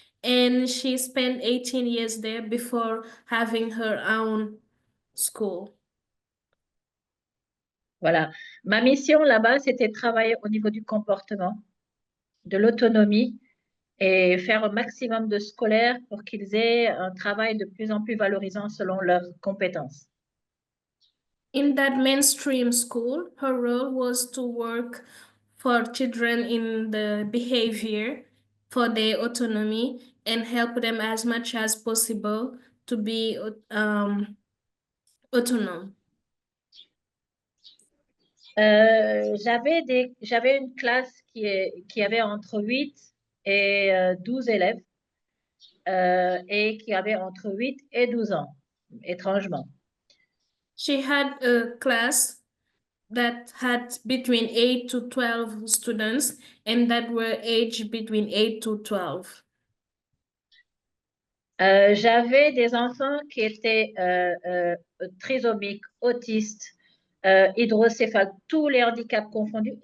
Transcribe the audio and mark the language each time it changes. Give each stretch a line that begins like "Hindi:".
English: And she spent 18 years there before having her own school.
French: Voilà. Ma mission là-bas, c'était de travailler au niveau du comportement, de l'autonomie et faire un maximum de scolaires pour qu'ils aient un travail de plus en plus valorisant selon leurs compétences.
English: In that mainstream school, her role was to work for children in the behavior, for their autonomy, and help them as much as possible to be autonome.
French: J'avais une classe qui avait entre 8 et 12 élèves et qui avait entre 8 et 12 ans, étrangement.
English: She had a class that had between 8 to 12 students and that were aged between 8 to 12.
French: J'avais des enfants qui étaient trisomiques, autistes, hydrocéphales, tous les handicaps confondus.